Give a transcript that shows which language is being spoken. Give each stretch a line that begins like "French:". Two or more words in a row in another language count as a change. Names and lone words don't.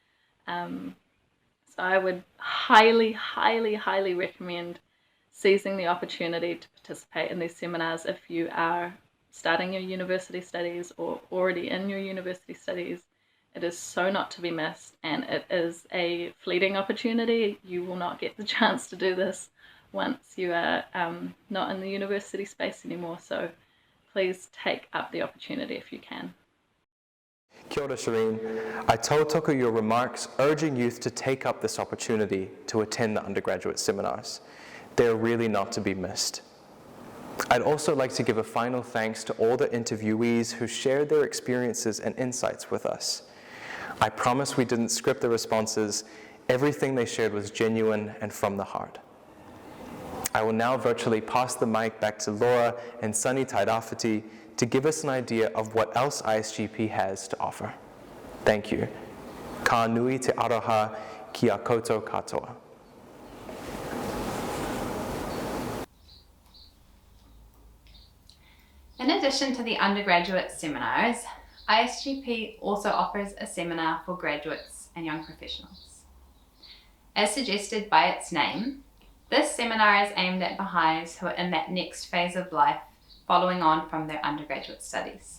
English: So I would highly, highly, highly recommend seizing the opportunity to participate in these seminars if you are starting your university studies or already in your university studies. It is so not to be missed, and it is a fleeting opportunity. You will not get the chance to do this once you are not in the university space anymore. So please take up the opportunity if you can.
Māori: Kia ora, Shireen.
English: I tautoko your remarks urging youth to take up this opportunity to attend the undergraduate seminars. They're really not to be missed. I'd also like to give a final thanks to all the interviewees who shared their experiences and insights with us. I promise we didn't script the responses. Everything they shared was genuine and from the heart. I will now virtually pass the mic back to Laura and Sunny Tairawhiti to give us an idea of what else ISGP has to offer. Thank you.
Māori: Ka nui te aroha ki a koutou katoa.
English: In addition to the undergraduate seminars, ISGP also offers a seminar for graduates and young professionals. As suggested by its name, this seminar is aimed at Baha'is who are in that next phase of life following on from their undergraduate studies.